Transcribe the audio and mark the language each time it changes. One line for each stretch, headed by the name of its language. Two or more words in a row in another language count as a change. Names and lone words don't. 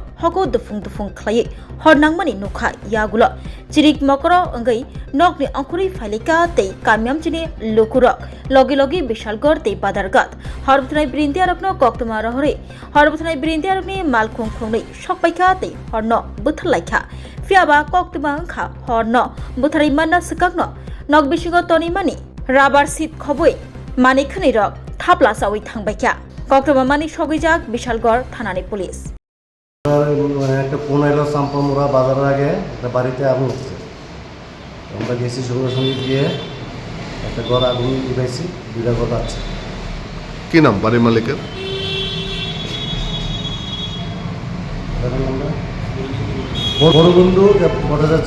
Bodo: हको दुफुं दुफुं खलायै हरनांगमानि नुखा यागुल चिरिक मकर अंगै नगनि अंकुरि फाइलिका तै कामयामचिनि लुकुरक लगे लगे बिशालगढ़ तै बादारगात हरबथनाय ब्रिन्दियारकनो कक्तमा रहरे हरबथनाय ब्रिन्दियारकनि मालखुं खुंनै सकपाइखा तै हरन बुथलाइखा फियाबा कक्तमा खा हरन बुथारै मानना सकाकनो नग बिसिंग तनिमानि राबार सीट खबै मानि खनै रक थापला सावै थांबायखा कक्तमा मानि सगैजाक बिशालगढ़ थानानि पुलिस
Bangla: একটা ফোন এলো চাম্পামুড়া বাজারের আগে একটা বাড়িতে আগুন হচ্ছে আমরা গেছি সঙ্গে সঙ্গে গিয়ে একটা ঘর আগুন উঠাইছি দুইটা ঘর আছে। কি নাম বাড়ির মালিকের? বড় বন্ধু ভট্টাচার্য।